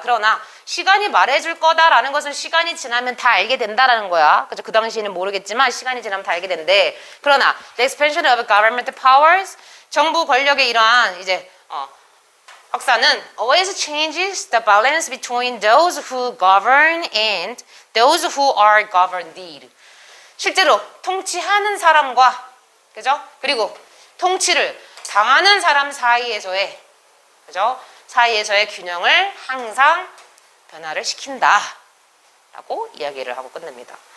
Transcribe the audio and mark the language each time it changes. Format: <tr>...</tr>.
<ko>그러나 시간이 말해줄 거다라는 것은 시간이 지나면 다 알게 된다라는 거야. 그죠? 그 당시에는 모르겠지만 시간이 지나면 다 알게 된대.</ko> <en>그러나 the expansion of government powers,</en> <ko>정부 권력의 이러한 이제 확산은</ko> <en>always changes the balance between those who govern and those who are governed.</en> <ko>실제로 통치하는 사람과 그죠? 그리고 통치를 당하는 사람 사이에서의 그죠? 사이에서의 균형을 항상 변화를 시킨다라고 이야기를 하고 끝냅니다.</ko>